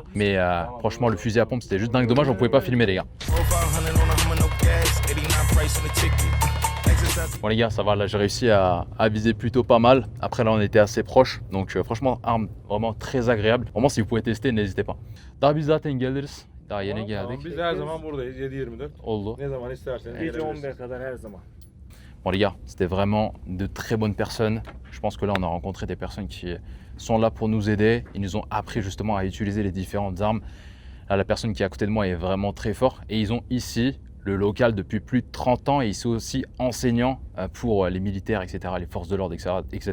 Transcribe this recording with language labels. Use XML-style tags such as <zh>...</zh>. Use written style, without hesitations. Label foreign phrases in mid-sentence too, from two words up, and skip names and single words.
<fr>Mais franchement le fusil à pompe c'était juste dingue, dommage on pouvait pas filmer les gars. Bon les gars, ça va, là j'ai réussi à viser plutôt pas mal. Après là on était assez proche. Donc franchement arme vraiment très agréable. Vraiment si vous pouvez tester n'hésitez pas.</fr> <tr>Daha biz zaten geliriz. Daha yeni geldik. Biz her zaman buradayız 7-24. Oldu. Ne zaman isterseniz Gece gelebilirsiniz. 11 kadar her zaman.</tr> <fr>Bon les gars, c'était vraiment de très bonnes personnes. Je pense que là on a rencontré des personnes qui sont là pour nous aider. Ils nous ont appris justement à utiliser les différentes armes. Là la personne qui est à côté de moi est vraiment très fort. Et ils ont ici le local depuis plus de 30 ans et ils sont aussi enseignants pour les militaires, etc., les forces de l'ordre, etc.</fr>